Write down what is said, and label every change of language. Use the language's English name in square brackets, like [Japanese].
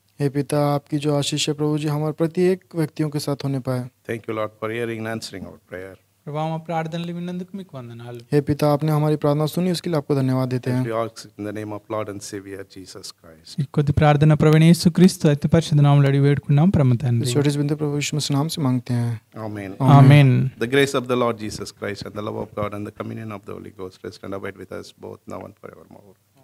[Hindi] हे पिता आपकी जो आशीष है प्रभु जी हमारे प्रत्येक व्यक्तियों के साथ होने पाए। [English] Thank you, Lord, for hearing and answering our prayer. [Telugu] ప్రభా మా ప్రార్థనలు విన్నందుకు మీకు వందనాలు. [Hindi] हे पिता, आपने हमारी प्रार्थना सुनी, उसके लिए आपको धन्यवाद देते हैं. [English] We ask in the name of Lord and Savior Jesus Christ. [Telugu] ఈ కొద్ది ప్రార్థన ప్రభువైన యేసుక్రీస్తు అతి పరిశుద్ధ నామములో అడిగి వేడుకున్నాం పరమ [Hindi] इस [Telugu] తండ్రి. [Hindi] छोटे से बिंदु प्रभु यीशु मसीह नाम से मांगते हैं. [English] Amen. [Telugu] Amen. [English] The grace of the Lord Jesus Christ and the love of God and the communion of the Holy Ghost rest and abide with us both now and forevermore.